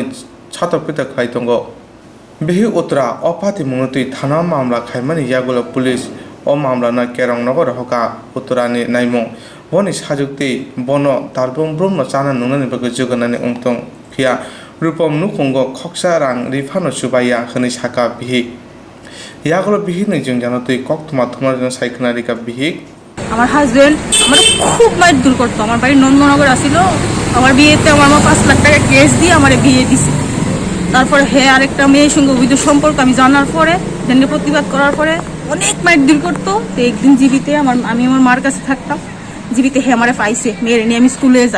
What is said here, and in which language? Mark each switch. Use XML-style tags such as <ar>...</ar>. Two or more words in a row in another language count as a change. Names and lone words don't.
<trp>सातक पितक खाय तंगो बिहि उत्तरा अपाति मुंगतुई थाना मामला खायमानि यागुलो पुलिस ओ मामला न केरं नगर हका उत्तरानि नायमुं बनि साजुक्ति बनो तारबुं ब्रह्म चाना नुनानि बागै जौगानानै उमथं फिया रूपम नुखंगो खक्सा रां रिफानो सुबाया हनै साका बिहिक यागुलो बिहिक नै जों जानो तुई कक्तमा थमाजों साइखनारिका बिहिक</trp> <bn>আমার হাজবেন্ড আমার খুব মারধর করতো। আমার বাড়ি নন্দনগর আসিল, আমার বিয়েতে আমার মা 5 লাখ টাকা ক্যাশ দিয়ে আমার বিয়ে দিছে। তারপরে হে আরেকটা মেয়ের সঙ্গে অবৈধ সম্পর্ক আমি জানার পরে দেনকে প্রতিবাদ করার পরে অনেক মারধর করতো। তো একদিন জিবিতে আমি আমার মার কাছে থাকতাম, জিবিতে হে আমারে পাইছে, মেয়ের নিয়ে আমি স্কুলে যাই।</bn>